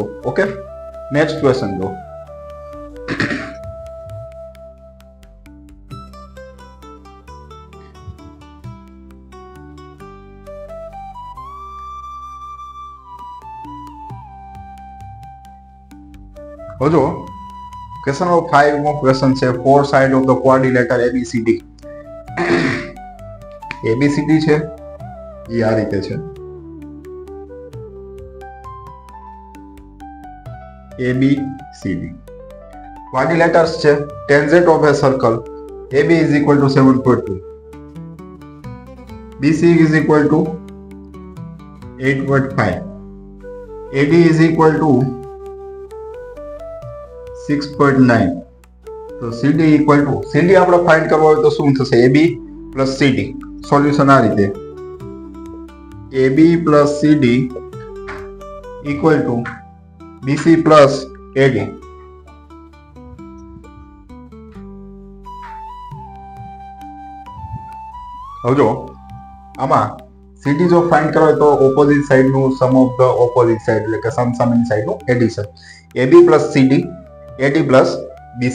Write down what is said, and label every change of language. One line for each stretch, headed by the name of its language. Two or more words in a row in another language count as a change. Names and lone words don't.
English: okay, next question
Gujarati: જો. જો
English: question number 5 નો question છે 4 side of the quadrilateral ABCD.
Gujarati: ABCD છે એ આ રીતે છે. ABCD.
English: Quadrilaters છે tangent of a circle AB is equal to 7.2, BC is equal to 8.5, AD is equal to 6.9.
Gujarati: તો CD
English: equal to
Gujarati: CD આપણે ફાઇન્ડ કરવો હોય તો શું થશે?
English: AB plus CD. સોલ્યુશન
Gujarati: આ રીતે
English: AB plus CD equal to BC plus AD.
Gujarati: હવે જો આમાં CD જો ફાઇન્ડ કરો તો
English: opposite side
Gujarati: નું
English: sum of the opposite side
Gujarati: એટલે કે સમસામેની સાઇડ નું એડિશન.
English: AB plus CD, AD plus BC.